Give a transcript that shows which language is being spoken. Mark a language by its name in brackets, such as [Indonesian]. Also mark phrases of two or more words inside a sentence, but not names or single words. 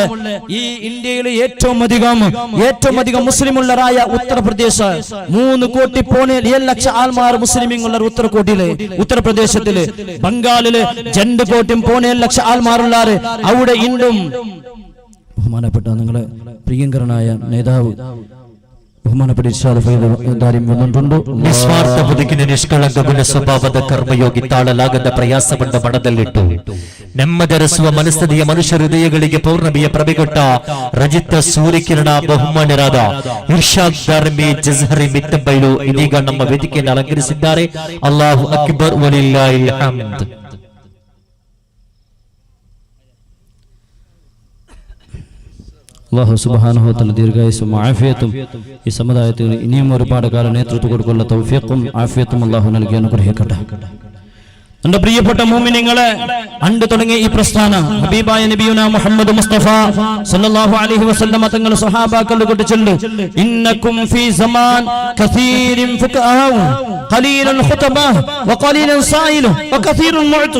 [Malayalam] ഈ ഇന്ത്യയിലെ ഏറ്റവും അധികം മുസ്ലിമുള്ളറായ ഉത്തർപ്രദേശ് 3,7,00,000 ആൾമാർ മുസ്ലിമുള്ള ഉത്തർപ്രദേശത്തില് ബംഗാളില് 2,7,00,000 ആൾമാരുള്ള അവിടെ ഇന്നും ബഹുമാനപ്പെട്ട നിങ്ങളെ പ്രിയങ്കരനായ നേതാവ് ബഹുമാനപ്പെട്ട [Kannada] നിസ്വാർത്ഥ ಬದುಕಿನ ನಿಷ್ಕಳಂಕ ಗುಣ ಸ್ವಭಾವದ ಕರ್ಮಯೋಗಿ ತಾಳಲಾಗದ ಪ್ರಯಾಸಗೊಂಡ ಮನದಲ್ಲಿಟ್ಟು ನೆಮ್ಮದರಸುವ ಮನಸ್ಥಿತಿಯ ಮನುಷ್ಯ ಹೃದಯಗಳಿಗೆ ಪೌರ್ಣಮಿಯ ಪ್ರಭೆಗೊಟ್ಟ ರಜಿತ ಸೂರ್ಯಕಿರಣ ಬಹುಮಾನ್ಯರಾದ ಇರ್ಷಾದ್ ದಾರ್ಮಿ ಜಜ್ಹರಿ ಮಿತ್ತಬೈಲು ಇದೀಗ ನಮ್ಮ ವೇದಿಕೆಯನ್ನು ಅಲಂಕರಿಸಿದ್ದಾರೆ. [Arabic] الله أكبر ولله الحمد. الله سبحانه وتعالى [Malayalam] ദീർഘായുസ്സും ആഫിയത്തും ഈ സമുദായത്തിന് ഇനിയും ഒരുപാട് കാലം നേതൃത്വം കൊടുക്കാനുള്ള തൗഫീഖും ആഫിയത്തും അല്ലാഹു നൽകി അനുഗ്രഹിക്കട്ടെ. എന്റെ പ്രിയപ്പെട്ട മുഅ്മിനീങ്ങളെ അണ്ട് തുടങ്ങിയ ഈ പ്രസ്ഥാനം ഹബീബായ നബിയുനാ മുഹമ്മദ് മുസ്തഫ [Arabic] صلى الله عليه وسلم [Malayalam] തങ്ങൾ സ്വഹാബാക്കളെ കൊണ്ട് ചൊല്ലു [Arabic] إنكم في زمان كثير فقهاء قليل الخطباء وقليل سائل وكثير معط.